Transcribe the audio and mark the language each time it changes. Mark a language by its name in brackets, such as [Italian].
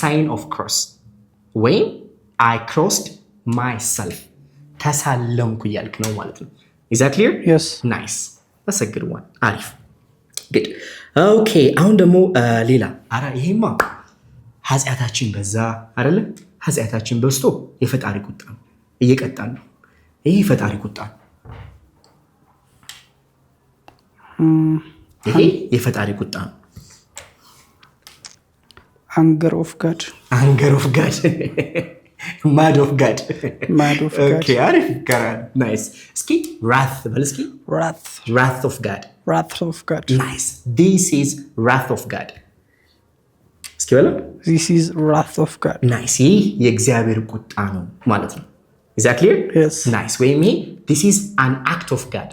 [English] sign of cross ወይም I crossed myself [Amharic] ተሳለምኩ እያልክ ነው ማለት ነው። [English] Is that clear? Yes. Nice. That's a good one. አሪፍ good. [Amharic] Okay አሁን ደግሞ ሌላ አረ ይሄማ ኃጢአታችን በዛ አይደለ? ኃጢአታችን በዝቶ የፈጣሪ ቁጣ ነው እየቀጣን ነው። ይሄ የፈጣሪ ቁጣ ነው። ይሄ የፈጣሪ ቁጣ ነው። [English] Anger of God. Anger of God. Mad of God. Mad of God. [Amharic] Okay, አሪፍ ይቀራል። ናይስ። እስኪ wrath በል እስኪ። [English] Wrath of God. Wrath of God. Nice. This is wrath of God. [Amharic] እስኪ በለው። [English] This is wrath of God. [Amharic] ናይስ። ይህ የእግዚአብሔር ቁጣ ነው ማለት ነው። [English] Is that clear? Yes. Nice. [Amharic] ወይም ይሄ [English] this is an act of God.